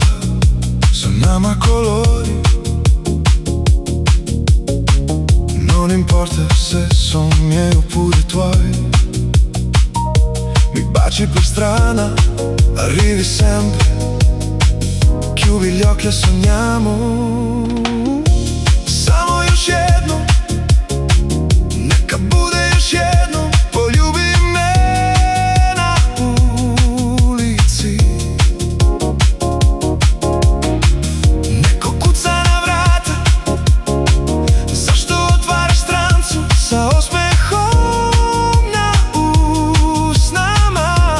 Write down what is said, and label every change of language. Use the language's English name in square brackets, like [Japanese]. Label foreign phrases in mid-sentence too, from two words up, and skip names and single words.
[Italian] Sogniamo a colori, non importa se sono miei oppure tuoi. Mi baci per strada, arrivi sempre, chiudi gli occhi e sogniamo. [Serbian] Samo još jednom, neka bude još jednom, poljubi me na ulici. Neko kuca na vrata, zašto otvaraš strancu sa osmehom na usnama.